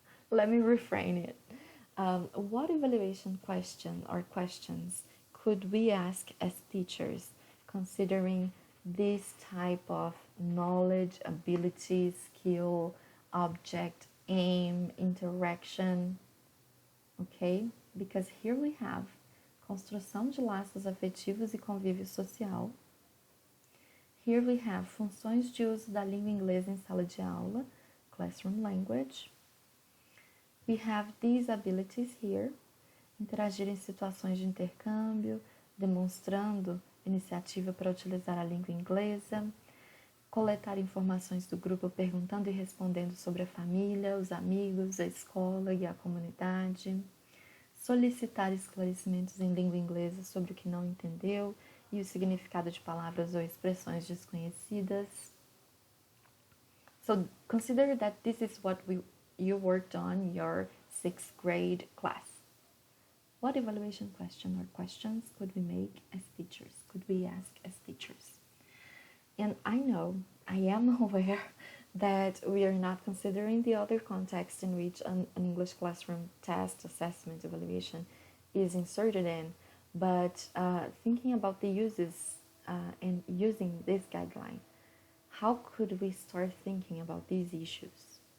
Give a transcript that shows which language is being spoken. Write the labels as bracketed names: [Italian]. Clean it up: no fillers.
[English] Let me reframe it. What evaluation question or questions could we ask as teachers considering this type of knowledge, ability, skill, object, aim, interaction? Okay? Because here we have [Portuguese] construção de laços afetivos e convívio social. [English] Here we have [Portuguese] funções de uso da língua inglesa em sala de aula, [English] classroom language. We have these abilities here, [Portuguese] interagir em situações de intercâmbio, demonstrando iniciativa para utilizar a língua inglesa, coletar informações do grupo perguntando e respondendo sobre a família, os amigos, a escola e a comunidade, solicitar esclarecimentos em língua inglesa sobre o que não entendeu e o significado de palavras ou expressões desconhecidas, [English] So consider that this is what you worked on your 6th grade class. What evaluation question or questions could we make as teachers? Could we ask as teachers? And I know, I am aware that we are not considering the other context in which an English classroom test, assessment, evaluation is inserted in, but thinking about the uses and using this guideline, how could we start thinking about these issues?